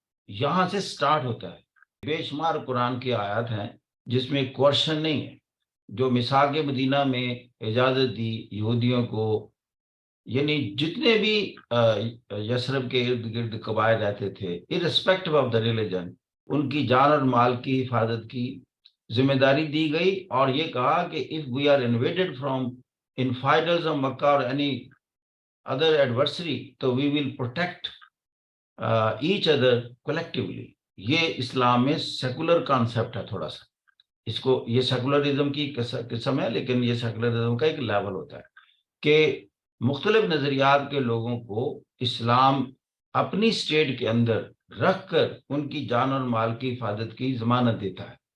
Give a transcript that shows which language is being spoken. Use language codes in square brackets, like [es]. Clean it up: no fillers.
[ur] یہاں سے سٹارٹ ہوتا ہے. بے شمار قرآن کی آیات ہیں جس میں کوشچن نہیں ہے. جو میثاق مدینہ میں اجازت دی یہودیوں کو, یعنی جتنے بھی یثرب کے ارد گرد قبائل رہتے تھے, [en] irrespective of the religion, [ur] ان کی جان اور مال کی حفاظت کی ذمہ داری دی گئی. اور یہ کہا کہ [en] if we are invaded from infidels of Makkah or any other adversary, [ur] تو [en] we will protect each other collectively. [ur] یہ اسلام میں سیکولر کانسیپٹ ہے تھوڑا سا. اس کو, یہ سیکولرزم کی قسم ہے, لیکن یہ سیکولرزم کا ایک لیول ہوتا ہے کہ مختلف نظریات کے لوگوں کو اسلام اپنی اسٹیٹ کے اندر رکھ کر ان کی جان اور مال کی حفاظت کی ضمانت دیتا ہے.